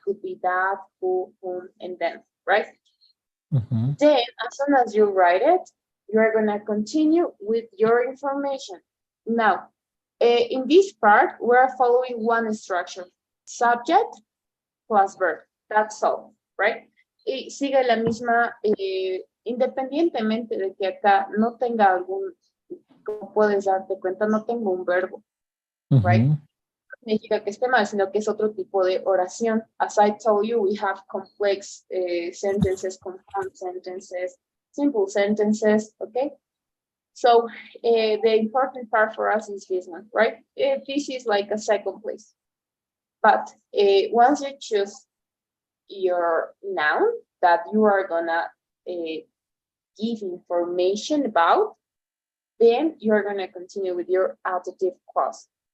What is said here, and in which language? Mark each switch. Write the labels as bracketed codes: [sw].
[en] Could be that, who, whom, and then, right? Then, as soon as you write it, you're gonna continue with your information. Now, in this part, we're following one structure: subject plus verb. That's all, right? [es] Y sigue la misma, independientemente de que acá no tenga algún, como puedes darte cuenta, no tengo un verbo, right? No significa que esté mal, sino que es otro tipo de oración. [en] As I told you, we have complex sentences, compound sentences, simple sentences, okay? So the important part for us is this one, right? This is like a second place. But once you choose your noun that you are gonna give information about, then you're gonna continue with your adjective clause.